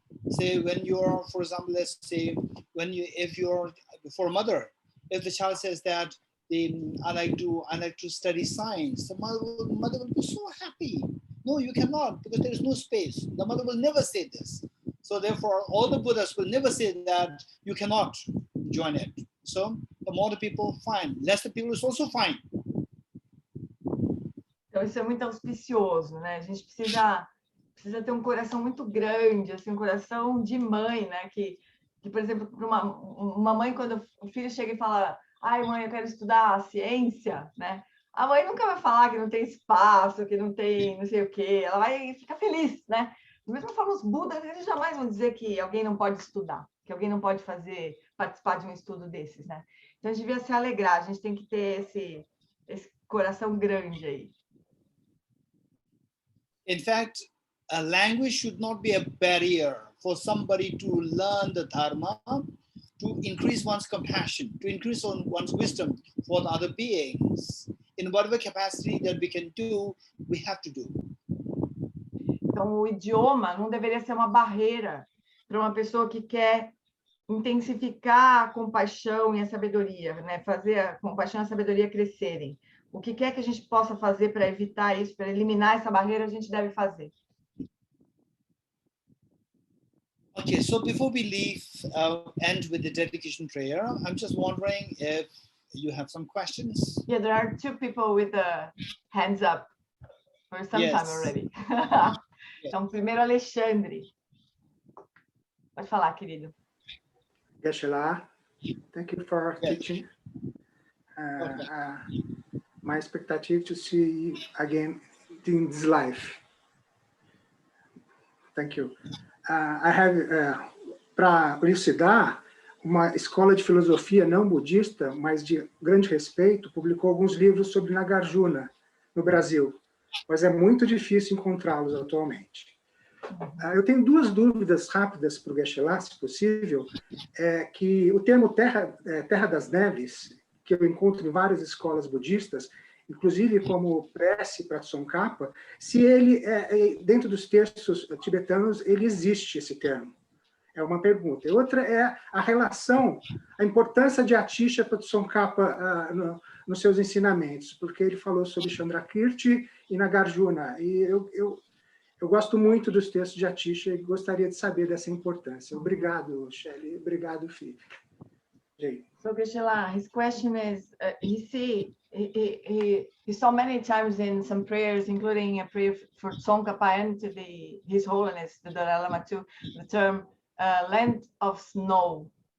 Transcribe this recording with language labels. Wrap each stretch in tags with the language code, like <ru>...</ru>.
<en>Say when you're, for example, let's say if you're for a mother, if the child says that I like to study science, the mother will be so happy. No, you cannot, because there is no space. The mother will never say this. So therefore, all the Buddhas will never say that you cannot join it. So the more the people, fine. Less the people is also fine.</en> <pt>Então, isso é muito auspicioso, né? A gente precisa ter um coração muito grande, assim, um coração de mãe, né? Que por exemplo, para uma mãe, quando o filho chega e fala, ai, mãe, eu quero estudar a ciência, né? A mãe nunca vai falar que não tem espaço, que não tem não sei o quê. Ela vai ficar feliz, né? Da mesma forma, os Budas, eles jamais vão dizer que alguém não pode estudar, que alguém não pode participar de um estudo desses, né? Então, a gente devia se alegrar, a gente tem que ter esse coração grande aí.</pt> <en>In fact, a language should not be a barrier for somebody to learn the Dharma, to increase one's compassion, to increase one's wisdom for the other beings. In whatever capacity that we can do, we have to do.</en> <pt>Então, o idioma não deveria ser uma barreira para uma pessoa que quer intensificar a compaixão e a sabedoria, né? Fazer a compaixão e a sabedoria crescerem. O que quer que a gente possa fazer para evitar isso, para eliminar essa barreira, a gente deve fazer.</pt> <en>Okay, so before we leave, end with the dedication prayer, I'm just wondering if you have some questions. Yeah, there are two people with the hands up for some time already.</en> <pt>Então, primeiro, Alexandre. Pode falar, querido.</pt> <en>Geshe, thank you for teaching. My expectative to see you again in this life. Thank you. I have,</en> <pt>para elucidar, uma escola de filosofia não budista, mas de grande respeito, publicou alguns livros sobre Nagarjuna no Brasil, mas é muito difícil encontrá-los atualmente. Eu tenho duas dúvidas rápidas para o Geshe, se possível, que o termo Terra das Neves, que eu encontro em várias escolas budistas, inclusive como prece para Tsongkhapa, se ele, dentro dos textos tibetanos, ele existe esse termo. É uma pergunta. E outra é a relação, a importância de Atisha para Tsongkhapa nos seus ensinamentos, porque ele falou sobre Chandrakirti e Nagarjuna, e eu gosto muito dos textos de Atisha e gostaria de saber dessa importância. Obrigado, Shelley. Obrigado, Fih.</pt> <en>So, Geshe, his question is, he saw many times in some prayers, including a prayer for Tsongkhapa and to His Holiness, the Dalai Lama too, the term land of snow.</en>